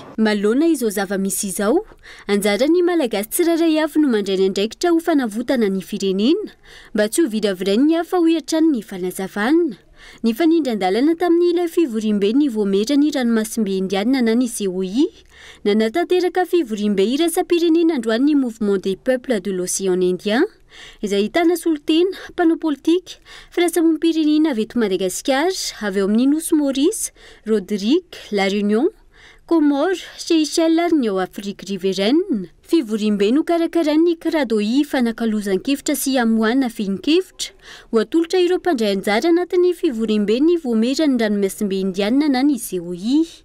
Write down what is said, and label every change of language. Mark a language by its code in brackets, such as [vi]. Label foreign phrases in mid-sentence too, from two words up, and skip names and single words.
[mg] Malona izao zava-misy izao, anjarany malagasy tsirairay avy no mandray ny andraikitra ho fanavotana ny firenena mba tsy ho viravirainy hafa ho hiatrany ny fanazavana. Ny fanindran-dalana tamin'ny ilay fivorim-ben'ny voamerany ranomasimbe indiana na ny COI nanatanteraka fivorim-be iraisam-pirenena androan'ny mouvement des peuples de l'océan Indien izay ahitana solotena, mpanao politika, firaisamonim-pirenena avy eto Madagasikara, avy eo amin'ny nosy Maurice, Rodrigue, La Réunion, Comores, Seychelles ary ny ao Afrique riveraine. Fivorim-be no karakarain'ny Kradoi fanakalozan-kevitra sy amoana fihin-kevitra ho atolotra ireo mpandray anjara anatin'ny fivorim-be ny voamerany ranomasimbe indiana na ny COI.